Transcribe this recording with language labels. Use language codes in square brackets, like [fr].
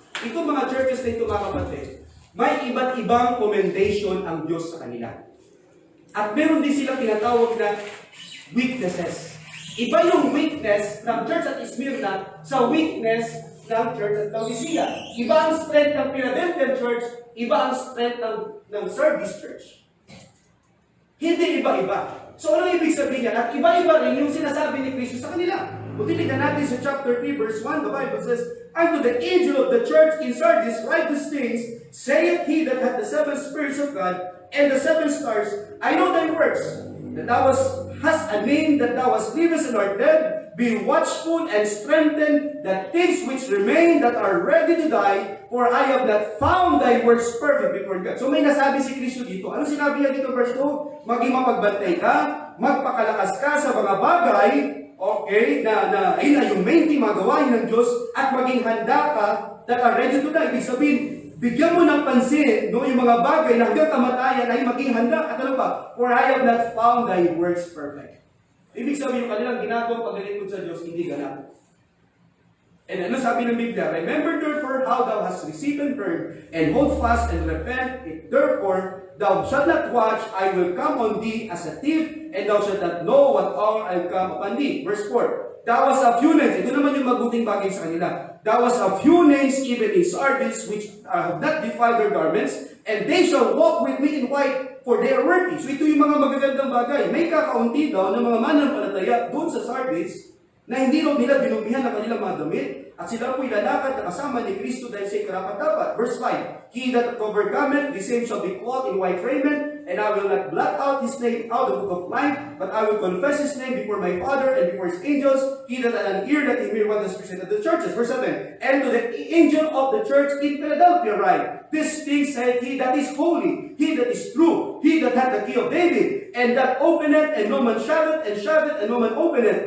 [tl] Itong mga churches na ito, mga kapatid, may iba't ibang commendation ang Diyos sa kanila. At meron din sila tinatawag na weaknesses. Iba yung weakness ng church at Smyrna sa weakness ng church at Laodicea. Iba ang strength ng Philadelphia Church, iba ang strength ng Sardis Church. Hindi iba-iba. So ano ibig sabihin niya? At iba-iba rin yung sinasabi ni Kristo sa kanila. Kung titignan natin sa chapter 3 verse 1, [en] the Bible says, unto the angel of the church in Sardis write these things, saith he that hath the 7 spirits of God and the 7 stars, I know thy works, that thou hast a name, that thou hast livest and art dead. Be watchful and strengthen the things which remain that are ready to die, for I have not found thy works perfect before God. [tl] So may nasabi si Kristo dito. Ano sinabi niya dito verse 2? Maging mapagbantay ka, magpakalakas ka sa mga bagay, okay, na yung main thing magawain ng Diyos, at maging handa ka [en] that are ready to die. [tl] Ibig sabihin, bigyan mo ng pansin, no, yung mga bagay na hanggang kamatayan ay maging handa. At ano pa? [en] For I have not found thy works perfect. [tl] Ibig sabihin yung kanilang ginagawang paglilingkod sa Diyos, hindi ganap. [en] And [tl] ano sabi ng Biblia? [en] Remember therefore how thou hast received and heard, and hold fast and repent. If therefore thou shalt not watch, I will come on thee as a thief, and thou shalt not know what hour I will come upon thee. Verse 4. Thou hast a few names. [tl] Ito naman yung mabuting bagay sa kanila. [en] Thou hast a few names even in Sardis, which have not defiled their garments, and they shall walk with me in white, for they are worthy. [tl] So ito yung mga magagandang bagay. May kakaunti daw ng mga mananampalataya doon sa Sardis na hindi raw nila binubihan ng kanilang mga damit, at sila po'y lalakad na kasama ni Kristo dahil siya'y karapat-dapat. [en] Verse 5, he that overcometh, the same shall be clothed in white raiment, and I will not blot out his name out of the book of life, but I will confess his name before my Father and before his angels. He that had an ear, let him hear what the Spirit said to the churches. Verse 7, and to the angel of the church in Philadelphia write, this thing said he that is holy, he that is true, he that hath the key of David, and that openeth, and no man shutteth, and no man openeth.